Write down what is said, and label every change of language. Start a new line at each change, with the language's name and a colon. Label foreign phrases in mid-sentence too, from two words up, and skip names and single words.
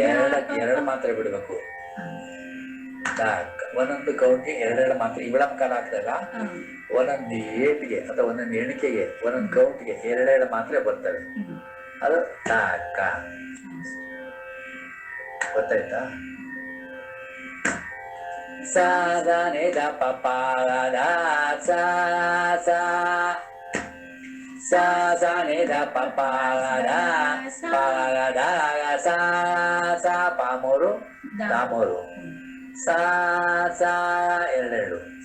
Kannada: ಎರಡು ಮಾತ್ರ ಬಿಡ್ಬೇಕು. ಒಂದೊಂದು ಕೌಂಟ್ಗೆ ಎರಡೆರಡು ಮಾತ್ರ. ಇವಳಂ ಕಾಲ ಆಗ್ತಲ್ಲ, ಒಂದೊಂದು ಏಟ್ಗೆ ಅಥವಾ ಒಂದೊಂದು ಎಣಿಕೆಗೆ ಒಂದೊಂದು ಕೌಂಟ್ಗೆ ಎರಡೆರಡು ಮಾತ್ರ ಬರ್ತವೆ. ಅದು ಕ. ಗೊತ್ತಾಯ್ತಾ? ಸ ದ ನಿದ ಪ ಪ ದ ಸ ಸ ಸ ಸ ನಿದ ಪ ಪ ದ ಪ ದ ಸ ಸ ಪ ಮೂರು ದ ಮೂರು ಸ ಸ ಎರಡೆರಡು.